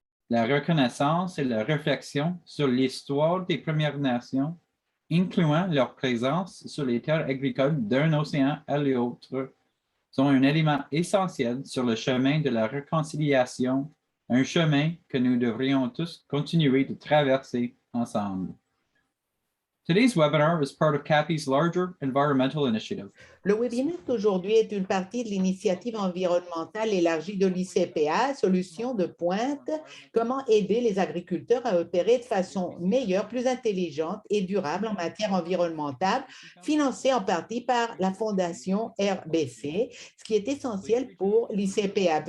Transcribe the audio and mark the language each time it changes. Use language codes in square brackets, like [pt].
[fr] La reconnaissance et la réflexion sur l'histoire des Premières Nations, incluant leur présence sur les terres agricoles d'un océan à l'autre, sont un élément essentiel sur le chemin de la réconciliation, un chemin que nous devrions tous continuer de traverser ensemble. [en] Today's webinar is part of CAPI's larger environmental initiative. [fr] Le webinaire d'aujourd'hui est une partie de l'initiative environnementale élargie de l'ICPA, Solutions de pointe, comment aider les agriculteurs à opérer de façon meilleure, plus intelligente et durable en matière environnementale, financée en partie par la Fondation RBC, ce qui est essentiel pour l'ICPA.